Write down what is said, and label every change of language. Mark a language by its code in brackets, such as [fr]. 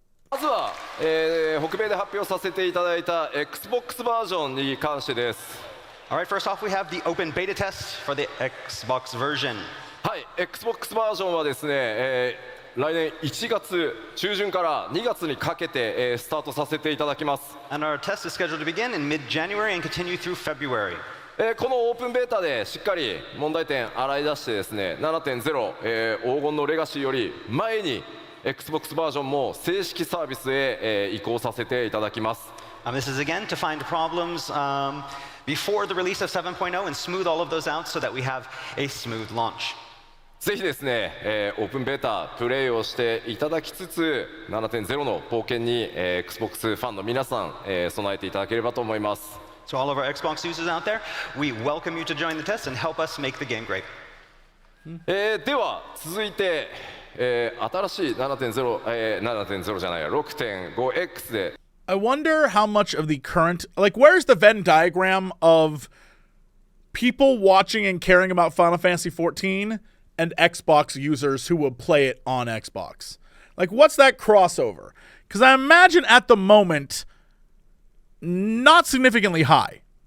[ja] まずは、北米で発表させていただいた Xbox バージョンに関してです。 [en] All right, first off, we have the open beta test for the Xbox version. [ja] はい、Xbox バージョンはですね、来年1月中旬から2月にかけて、スタートさせていただきます。 [en] And our test is scheduled to begin in mid-January and continue through February. [ja] このオープンベータでしっかり問題点洗い出してですね、7.0、黄金のレガシーより前に Xbox バージョンも正式サービスへ、移行させていただきます。 [en] This is again to find problems before the release of 7.0 and smooth all of those out so that we have a smooth launch. [ja] ぜひですね、オープンベータプレイをしていただきつつ 7.0 の冒険に、Xbox ファンの皆さん、備えていただければと思います。 [en] So all of our Xbox users out there, we welcome you to join the test and help us make the game great. [ja] では続いて、新しい 7.0、7.0 じゃないや 6.5X で [en] I wonder how much of the current, like, where's the Venn diagram of people watching and caring about Final Fantasy XIV and Xbox users who will play it on Xbox? Like, what's that crossover? Because I imagine at the moment, not significantly high.